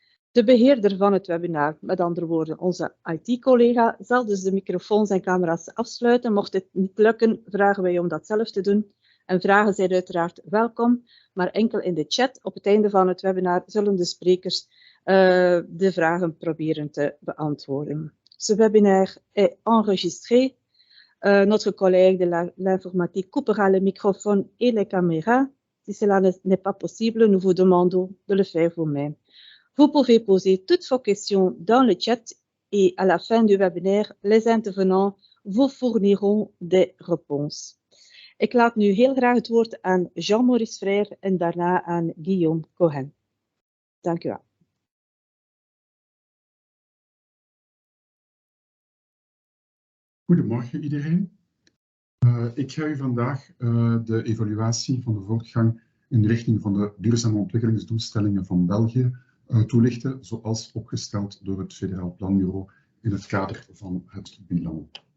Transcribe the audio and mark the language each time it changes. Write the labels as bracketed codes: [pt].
[nl] De beheerder van het webinar, met andere woorden onze IT-collega, zal dus de microfoons en camera's afsluiten. Mocht dit niet lukken, vragen wij om dat zelf te doen. En vragen zijn uiteraard welkom, maar enkel in de chat op het einde van het webinar zullen de sprekers de vragen proberen te beantwoorden. [fr] Ce webinaire est enregistré. Notre collègue de l'informatique coupera le microphone et les caméras. Si cela n'est pas possible, nous vous demandons de le faire vous-même. Vous pouvez poser toutes vos questions dans le chat et à la fin du webinaire, les intervenants vous fourniront des réponses. [nl] Ik laat nu heel graag het woord aan Jean-Maurice Frère en daarna aan Guillaume Cohen. Dank u wel. Goedemorgen iedereen. Ik ga u vandaag de evaluatie van de voortgang in de richting van de duurzame ontwikkelingsdoelstellingen van België toelichten, zoals opgesteld door het Federaal Planbureau in het kader van het bilan.